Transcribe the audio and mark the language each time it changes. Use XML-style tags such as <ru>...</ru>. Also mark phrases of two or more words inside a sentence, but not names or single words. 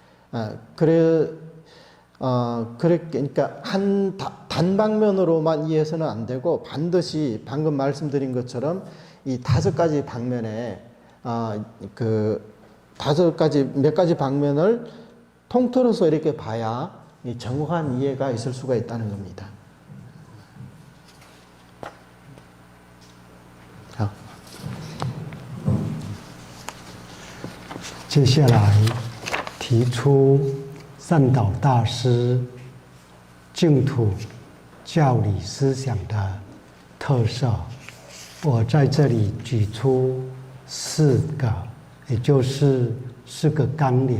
<ko>그러니까 한 단방면으로만 이해해서는 안 되고, 반드시 방금 말씀드린 것처럼 이 5가지 방면에 몇 가지 방면을 통틀어서 이렇게 봐야 이 정확한 이해가 있을 수가 있다는 겁니다.</ko> <zh>接下来提出善导大师净土教理思想的特色，我在这里举出4个，也就是4个纲领。</zh>